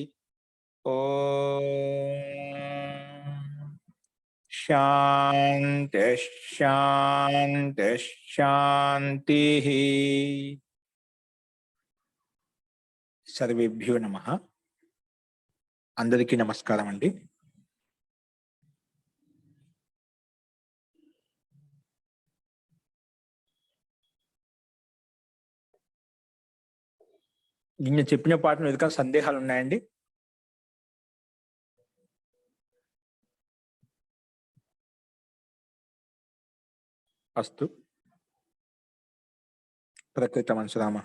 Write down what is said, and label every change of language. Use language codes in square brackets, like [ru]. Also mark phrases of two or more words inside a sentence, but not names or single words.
[sa] ओम शांति शांति शांति। सर्वेभ्यो नमः। [te] అందరికీ నమస్కారం అండీ। నిన్న చెప్పిన పాటను ఎదుక సందేహాలు ఉన్నాయండి? [sa] అస్తు ప్రకృతమనుసరామః.